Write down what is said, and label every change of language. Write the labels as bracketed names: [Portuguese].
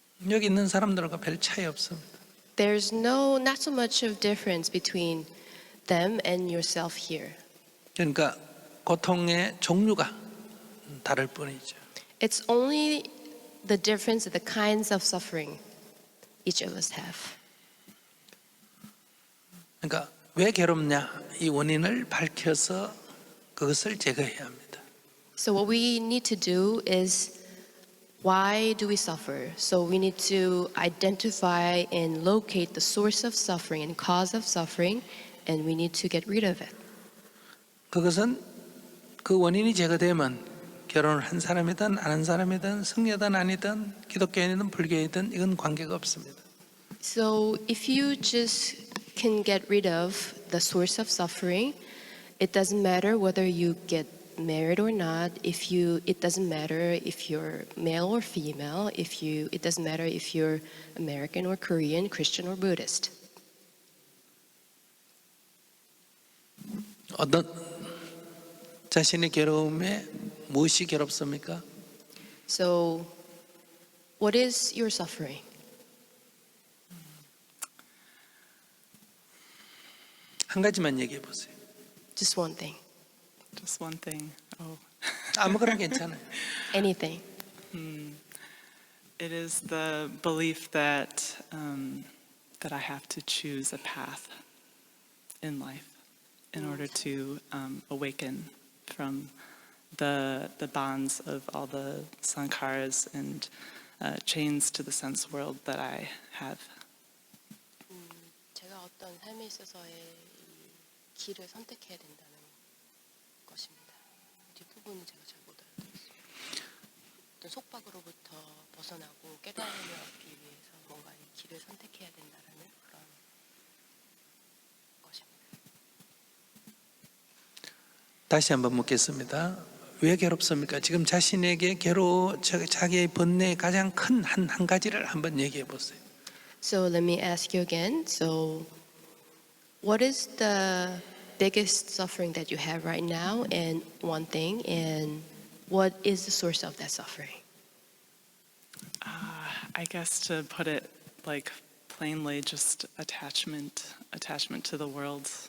[Korean] 여기 있는 사람들과 별 차이 없습니다. [English] There's not so much of difference between them and yourself here. [Korean] 그러니까 고통의 종류가 다를 뿐이죠. [English] It's only the difference of the kinds of suffering each of us have. [Korean] 그러니까 왜 괴롭냐 이 원인을 밝혀서 그것을 제거해야 합니다. [English] So what we need to do is why do we suffer? So we need to identify and locate the source of suffering and cause of suffering, and we need to get rid of it. [Korean] 그것은 그 원인이 제거되면 결혼을 한 사람이든 안 한 사람이든 승려든 아니든 기독교인이든 불교인이든 이건 관계가 없습니다. [English] So if you just can get rid of the source of suffering, it doesn't matter whether you get married or not. It doesn't matter if you're male or female. It doesn't matter if you're American or Korean, Christian or Buddhist. [Korean] 어떤 자신의 괴로움에 무엇이 괴롭습니까? [English] So, what is your suffering? [Korean] 한 가지만 얘기해 보세요. [English] Just one thing. Just one thing. Oh. [Korean] 아무거나 괜찮아요. [English] Anything. It is the belief that that I have to choose a path in life in order to awaken from the bonds of all the sankharas and chains to the sense world that I have. [Korean] 제가 어떤 삶에 있어서의 길을 선택해야 된다는 것입니다. 뒷부분은 제가 잘 못 알아들었어요. 어떤 속박으로부터 벗어나고 깨달음을 얻기 위해서 뭔가 이 길을 선택해야 된다는 그런 것입니다. 다시 한번 묻겠습니다. 왜 괴롭습니까? 지금 자신에게 자기의 번뇌의 가장 큰 한 가지를 한번 얘기해 보세요. [English] So let me ask you again. So what is the biggest suffering that you have right now and one thing and what is the source of that suffering? I guess to put it like plainly, just attachment to the world.